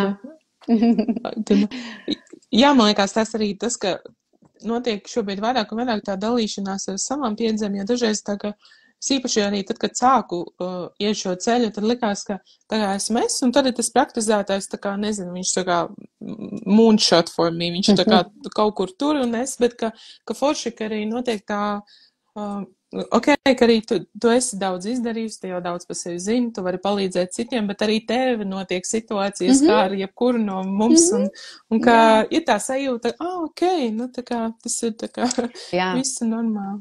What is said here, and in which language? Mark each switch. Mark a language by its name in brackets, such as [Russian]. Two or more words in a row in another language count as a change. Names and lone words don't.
[Latvian] Jā, man liekas, tas arī tas, ka notiek šobrīd vairāk un vairāk tā dalīšanās ar savām pieredzēm, jo dažreiz tā, ka es īpaši arī tad, kad sāku iet šo ceļu, tad likās, ka tā kā esmu es, un tad ir tas praktizētājs, tā kā, nezinu, viņš tā kā [English] moonshot for me, [Latvian] viņš tā kā kaut kur tur un es, bet ka forši, ka arī notiek tā, ka arī tu esi daudz izdarījusi, tu jau daudz par sevi zini, tu vari palīdzēt citiem, bet arī tev notiek situācijas, kā ar jebkuru no mums, un kā ir tā sajūta, tā kā tas ir tā kā viss normāli.